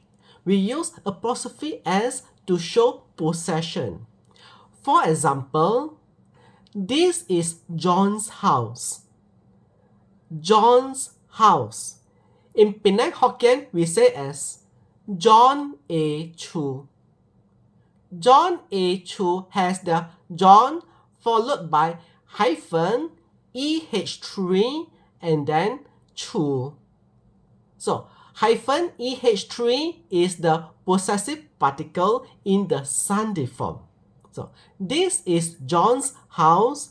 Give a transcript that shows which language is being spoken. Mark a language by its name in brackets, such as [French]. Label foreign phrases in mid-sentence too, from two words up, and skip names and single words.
[English] We use apostrophe s to show possession. For example, this is John's house. John's house. In Penang Hokkien, we say as John A. Chu. John A. Chu has the John followed by hyphen EH3 and then Chu. So, hyphen EH3 is the possessive particle in the sandhi form. So, this is John's house.